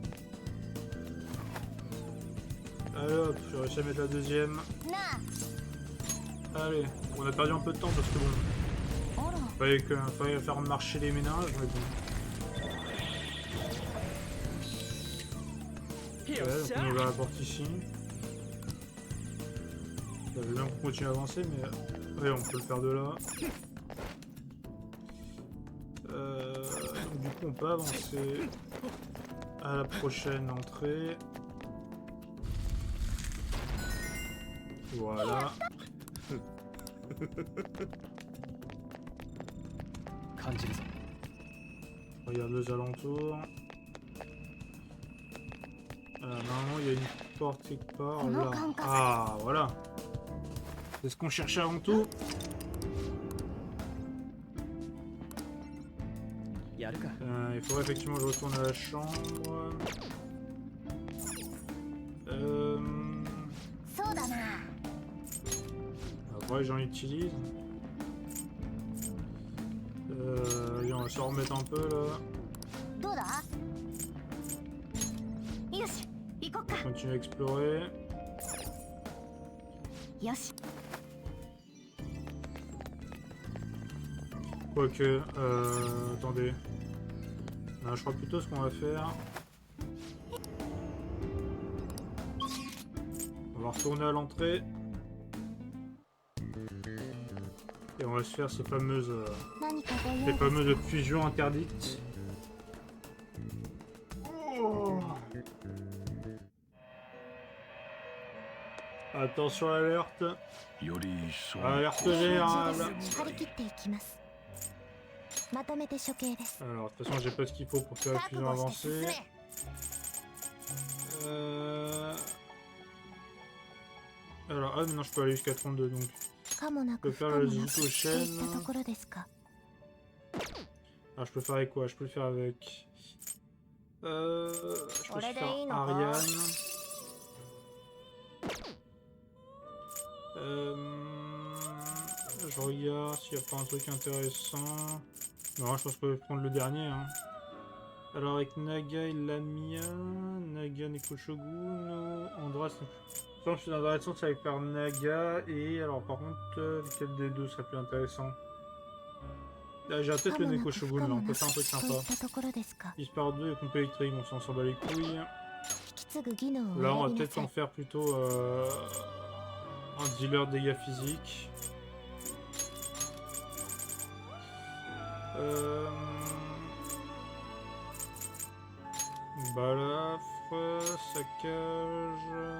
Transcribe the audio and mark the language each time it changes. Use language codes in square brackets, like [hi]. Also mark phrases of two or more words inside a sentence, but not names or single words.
[fr] Allez hop, j'ai réussi à mettre la deuxième. [ja] な [fr] Allez, on a perdu un peu de temps parce que bon, ああら fallait faire marcher les ménages, mais bon. Ouais, よっ donc [ja] し [fr] on [ja] ゃ [fr] y va à la porte ici. Ça veut bien qu'on continue à avancer, mais ouais, on peut le faire de là. Donc du coup, on peut avancer à la prochaine entrée. Voilà. [ja] 感じるぞ [fr] Regarde les alentours. Normalement, il y a une porte quelque part là. Ah, voilà. C'est ce qu'on cherchait avant tout. [ja] やるか [fr] Il faudrait effectivement que je retourne à la chambre. [ja] そうだな [fr] Après, j'en utilise. Allez, on va se remettre un peu là. [ja] どうだよし行こっか [fr] Continuer à explorer. [ja] よし [fr] Quoique, attendez. Non, je crois plutôt ce qu'on va faire. On va retourner à l'entrée. Et on va se faire ces fameuses, [ja] 何かご用 [fr] les fameuses fusions interdites. Oh. Attention, alerte. [ja] より一層 [fr] Alerte générale. [ja] 張り切っていきますまとめて処刑です [fr] Alors, de toute façon, j'ai pas ce qu'il faut pour faire la [ja] 覚 [fr] fusion [ja] 悟して進 [fr] avancée. [ja] め [fr] Alors, ah non, je peux aller jusqu'à 32 donc. [ja] かもな [fr] Je peux [ja] く不 [fr] faire [ja] 可 [fr] la [ja] もなく [fr] visite [ja] と [fr] aux [ja] い [fr] chaînes. [ja] ったところですか [fr] Alors, je peux faire avec quoi? Je peux le faire avec. Je peux Aurait faire des noms, Ariane. Je regarde s'il n'y a pas un truc intéressant. Non, je pense que je vais prendre le dernier. Hein. Alors, avec Naga et Lamia, Naga Nekoshogun, Andras. Je pense que c'est intéressant, c'est avec faire Naga et. Alors, par contre, lequel des deux serait plus intéressant? J'ai peut-être le [ja] かもな [fr] Neko [ja] く [fr] Shogun [ja] 不 [fr] là, [ja] 可 [fr] on [ja] も [fr] peut [ja] な [fr] faire un [ja] し [fr] truc [ja] と [fr] sympa. [ja] いったところですか。 [fr] Disparaît 2 et pompe électrique, on s'en bat les couilles. [ja] 引き継ぐ技能を [fr] Là, on [ja] 選 [fr] va [ja] びな [fr] peut-être [ja] さ [fr] en [ja] い。 [fr] faire plutôt un dealer de dégâts physiques. Balafre, saccage.